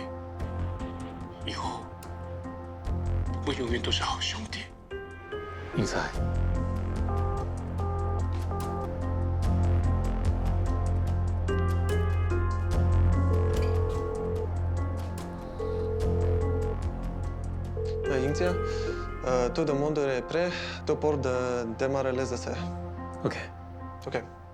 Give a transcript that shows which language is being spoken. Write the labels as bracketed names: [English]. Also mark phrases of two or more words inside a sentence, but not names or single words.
[Chinese] 以后，我们永远都是好兄弟。英才， [French] 英姐 ，tout le monde est prêt, tout pour démarrer les essais. OK. OK.